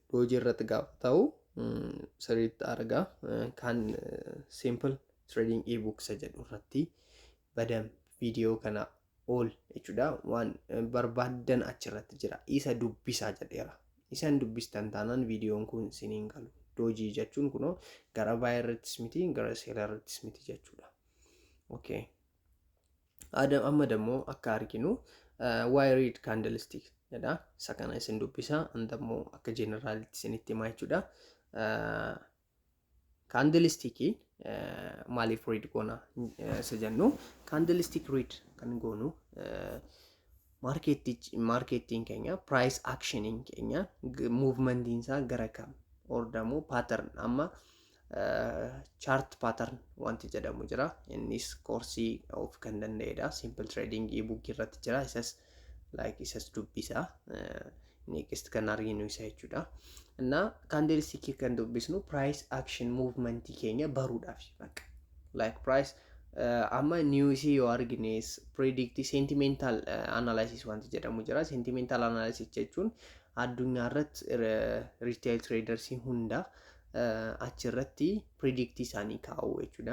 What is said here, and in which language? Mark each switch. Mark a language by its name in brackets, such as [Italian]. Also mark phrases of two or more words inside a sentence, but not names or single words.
[Oromo] Doojii irratti gaafa ta'u sirriitti argaa kan [English] simple trading ebook [Oromo] jedhu irratti badam viidiyoo kana ol jechuudha waan barbaadan achirratti jira. Isa dubbisaa jedheera. Isan dubbistan taanaan viidiyoon kun isiniin galu. Doojii jechuun kunoo gara buy irrattis miti gara sell irrattis miti jechuudha. Okay. Amma dammoo akka arginu [English] why read candlestick [Oromo] jedha. Isa kana isin dubbisa andammoo akka generalitti isinitti himaa jechuudha. Candlestickii maaliif read goona isa jennu [English] candlestick read [Oromo] kan goonu marketing keenya [English] price actioning [Oromo] keenya movementiin isaa gara kam ordamuu pattern amma [English] chart pattern [Oromo] wanti jedhamu jira. Innis koorsii of kan danda'edha. [English] Simple trading ebook [Oromo] irratti jira. Isas dubbisa next kan arginu isa jechuudha. እና candlestick kan dubbisnu [English] price action movement [Oromo] keenya baruudhaaf bakka [English] like price [Oromo] amma news yoo argines [English] predict sentimental analysis [Oromo] wanti jedhamu jira. [English] Sentimental analysis [Oromo] jechuun addunyaa irratti [English] retail traders [Oromo] hunda achirratti predict isaanii kaa'u jechuudha.